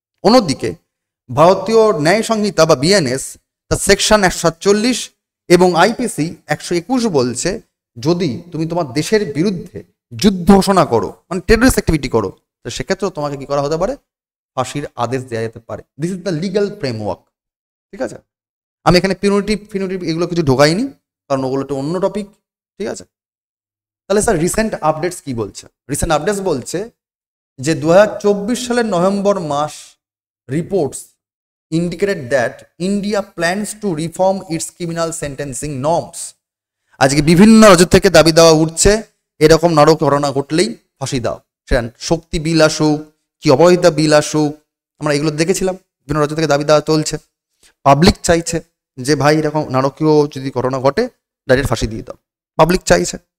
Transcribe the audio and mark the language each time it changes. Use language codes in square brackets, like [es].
[bn] অন্যদিকে ভারতীয় ন্যায় সংহিতা বা বিএনএস তার সেকশন 147 এবং আইপিসি 121 বলছে, যদি তুমি তোমার দেশের বিরুদ্ধে যুদ্ধ ঘোষণা করো, মানে টেররিস্ট অ্যাক্টিভিটি করো, তো সেক্ষেত্রেও তোমাকে কি করা হতে পারে, ফাঁসির আদেশ দেওয়া যেতে পারে। [en] This is the legal framework. [bn] ঠিক আছে, আমি এখানে পিউনিটিভ এগুলো কিছু ঢোকাইনি, কারণ ওগুলো একটা অন্য টপিক। ঠিক আছে, তাহলে স্যার রিসেন্ট আপডেটস কি বলছে? রিসেন্ট আপডেটস বলছে যে 2024 সালের November mass reports [en] indicated that India plans to reform its criminal sentencing norms. [bn] আজকে বিভিন্ন রাজ্য থেকে দাবি দেওয়া উঠছে, এরকম নারক ঘটনা ঘটলেই ফাঁসি দাও। সেটা শক্তি বিল আসুক কি অপরাজিতা বিল আসুক, আমরা এগুলো দেখেছিলাম, বিভিন্ন রাজ্য থেকে দাবি দেওয়া চলছে। পাবলিক চাইছে যে ভাই এরকম নারকীয় যদি ঘটনা ঘটে ডাইরেক্ট ফাঁসি দিয়ে দাও, পাবলিক চাইছে।